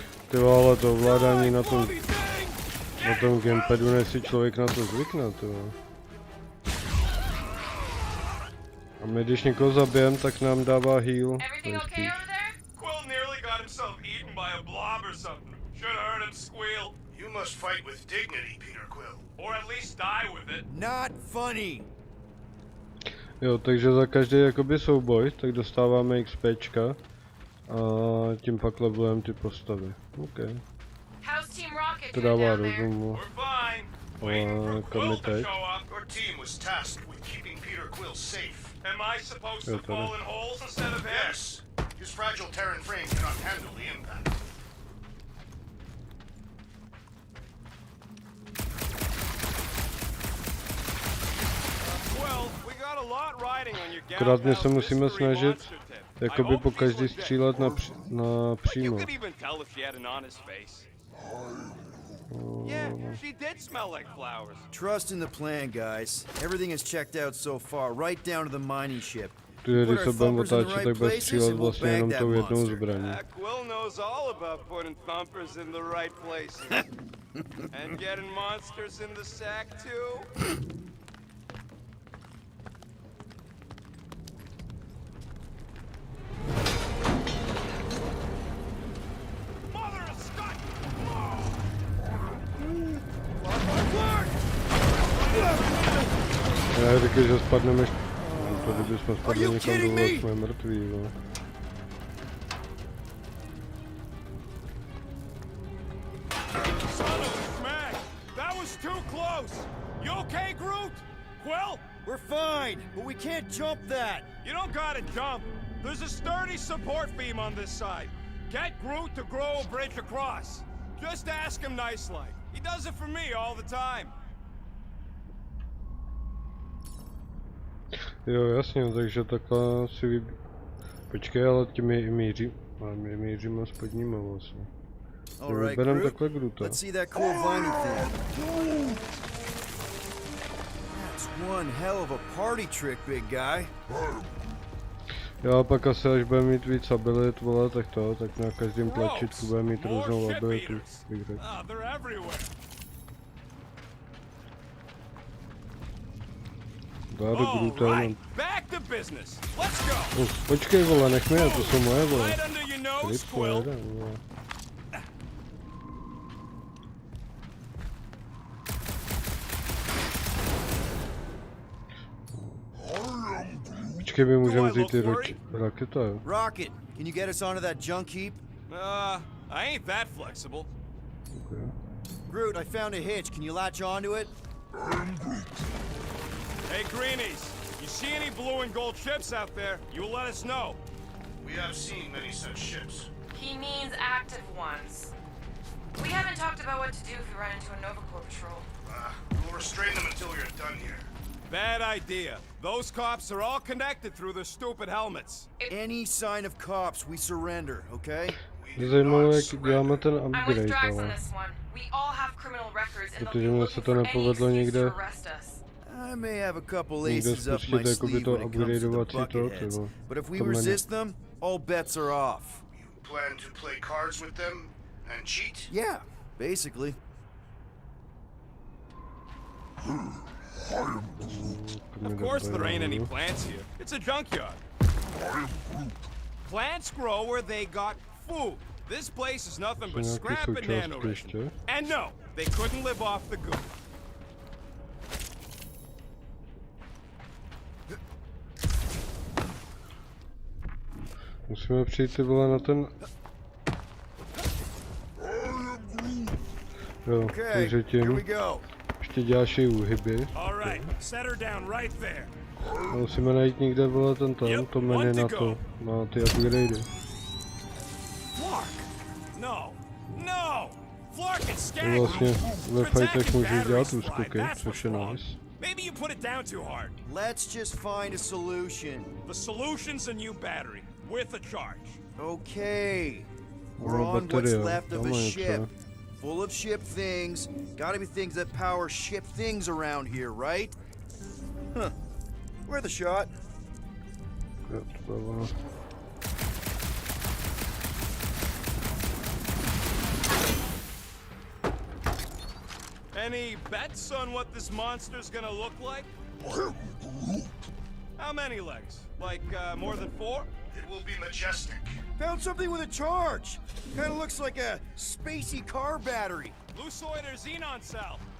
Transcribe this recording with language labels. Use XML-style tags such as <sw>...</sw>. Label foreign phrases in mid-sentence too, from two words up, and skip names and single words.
<cs>Ty vole, to ovládání na tom gamepadu, než si člověk na to zvykne, ty vole. A my když někoho zabijem, tak nám dává heal.</cs> <en>Everything okay over there? Quill nearly got himself eaten by a blob or something. Should have heard him squeal. You must fight with dignity, Peter Quill. Or at least die with it. Not funny.</en> <cs>Jo, takže za každý jakoby souboj, tak dostáváme XPčka. A tím pak levelujeme ty postavy. OK.</cs> <en>How's Team Rocket</en> <cs>To</cs> <en>doing</en> <cs>dává</cs> <en>down there?</en> <cs>rozumu.</cs> <en>We're fine. Waiting for</en> <cs>Kam Quill je to teď?</cs> <en>show up. Your team was tasked with keeping Peter Quill safe. Am I supposed to Yeah, fall in holes instead of him? Yes. His fragile Terran frame cannot handle the impact. Well, we got a lot riding on your</en> <cs>Akorát my se</cs> <en>gal</en> <cs>musíme</cs> <en>mystery</en> <cs>snažit</cs> <en>monster tip.</en> <cs>jakoby po každý střílet na</cs> <en>You</en> <cs>přímo.</cs> <en>could even tell if she had an honest face. Yeah, she did smell like flowers. Trust in the plan, guys. Everything is checked out so far, right down to the mining ship.</en> <cs>Protože</cs> <en>Put</en> <cs>když</cs> <en>our</en> <cs>se budeme</cs> <en>thumpers in the</en> <cs>otáčet,</cs> <en>right</en> <cs>tak bude</cs> <en>places</en> <cs>střílet</cs> <en>and we'll</en> <cs>vlastně</cs> <en>bag</en> <cs>jenom</cs> <en>that</en> <cs>tou jednou</cs> <en>monster.</en> <cs>zbraní.</cs> <en>Quill knows all about putting thumpers in the right places. And getting monsters in the sack, too. Mother of Scott!</en> <cs>Já říkám, že spadneme to kdybychom spadli někam dolů, jsme mrtví, jo.</cs> <en>Son of a smack! That was too close! You okay, Groot? Quill? We're fine, but we can't jump that. You don't gotta jump. There's a sturdy support beam on this side. Get Groot to grow a bridge across. Just ask him nice-like. He does it for me all the time.</en> <cs>Jo, jasně, takže takhle si Počkej, ale tím je i míří. A my míříme aspoň nima vlastně. Vyberem takhle Groota.</cs> <en>Let's see that cool viney thing. That's one hell of a party trick, big guy.</en> <cs>Jo, pak asi až bude mít víc abilit, vole, tak na každém tlačítku bude mít různou abilitu. Dá do Groota jenom. Počkej, vole, nech mě, to jsou moje, vole. Klip, jeden, vole. Počkej, my můžeme vzít ty raketa, jo?</cs> <en>Rocket, can you get us onto that junk heap? I ain't that flexible. Okay. Groot, I found a hitch. Can you latch onto it? Hey, Greenies, you see any blue and gold ships out there? You let us know. We have seen many such ships. He means active ones. We haven't talked about what to do if we run into a Nova Corps patrol. We'll restrain them until you're done here. Bad idea. Those cops are all connected through their stupid helmets. Any sign of cops, we surrender, okay?</en> <cs>Mě zajímalo, jak děláme ten</cs> <en>I'm with</en> <cs>upgrade,</cs> <en>Drax on</en> <cs>ale.</cs> <en>this one. We all have criminal records and</en> <cs>Protože</cs> <en>they'll be</en> <cs>mně se</cs> <en>looking</en> <cs>to</cs> <en>for any</en> <cs>nepovedlo</cs> <en>excuse</en> <cs>někde.</cs> <en>to arrest us. I may have a couple</en> <cs>Někde</cs> <en>aces up</en> <cs>spustit</cs> <en>my</en> <cs>jakoby</cs> <en>sleeve</en> <cs>to</cs> <en>when it comes to the</en> <cs>upgradeovací to,</cs> <en>bucketheads,</en> <cs>tyvo.</cs> <en>but if we</en> <cs>To menu.</cs> <en>resist them, all bets are off. You plan to play cards with them and cheat? Yeah, basically. Of course there ain't any plants here. It's a junkyard. Plants grow where they got food. This place is nothing but scrap and nanoresin. And no, they couldn't live off the goo.</en> <cs>Musíme přijít, ty vole, na ten... Jo, takže tím ještě děláš i úhyby. A musíme najít někde, vole, to menu na ty upgradey. Vlastně ve fightech můžeš dělat úskoky, což je nice.</cs> <en>Maybe you put it down too hard. Let's just find a solution. The solution's a new battery with a charge. Okay. We're on what's</en> <cs>bateria,</cs> <en>left of a</en> <cs>doma</cs> <en>ship.</en> <cs>něco.</cs> <en>Full of ship things. Gotta be things that power ship things around here, right? Huh. Where the shot?</en> <cs>Jo, to bylo ono.</cs> <en>Any bets on what this monster's gonna look like? How many legs? Like, more than 4? It will be majestic. Found something with a charge. Kinda looks like a spacey car battery. Lucioid or xenon cell?</en>